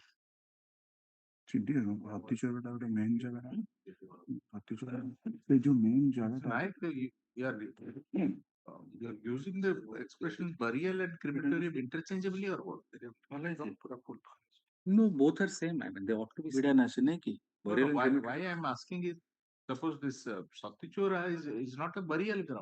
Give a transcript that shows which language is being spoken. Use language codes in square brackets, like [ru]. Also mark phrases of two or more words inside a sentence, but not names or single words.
[or] ସିଡିଏ ହାତୀଚୋର ଟା ଗୋଟେ ମେନ୍ ଜାଗା ନା ହାତୀଚୋର ସେ ଯୋଉ ମେନ୍ ଜାଗା [en] Right, you are using the expression burial and crematorium interchangeably or what? No, both are same. I mean, they ought to be same. Why I am asking is, suppose this Satichora is not a burial ground.